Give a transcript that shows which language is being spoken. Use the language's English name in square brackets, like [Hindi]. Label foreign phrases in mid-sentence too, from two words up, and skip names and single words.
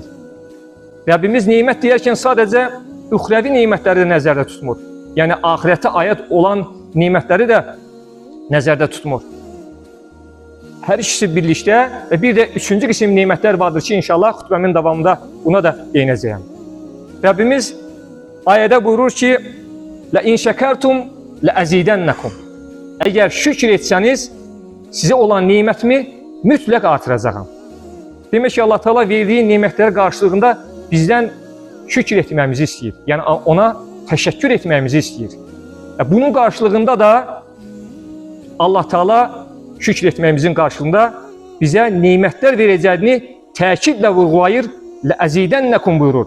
[Azerbaijani] Rəbbimiz nimət deyərkən sadəcə üxrəvi nimətləri də nəzərdə tutmur. Yəni, ahirətə aid olan nimətləri də nəzərdə tutmur. Hər ikisi birlikdə və bir də üçüncü qism nimətlər vardır ki, inşallah xütbəmin davamında buna da değinəcəyəm. Rəbbimiz ayədə buyurur ki, [Arabic] لَاِنْ شَكَرْتُمْ لَأَزِيدَنَّكُمْ [Azerbaijani] Əgər şükür etsəniz, sizə olan nimətimi mütləq artıracağam. Demək ki, Allah Teala verdiyi nimətlər qarşılığında bizdən şükür etməyimizi istəyir. Yəni, ona təşəkkür etməyimizi istəyir. Bunun qarşılığında da Allah Teala şükür etməyimizin qarşılığında bizə nimətlər verəcəyini təkidlə vurğulayır, لَأَزِيدَنَّكُمْ buyurur.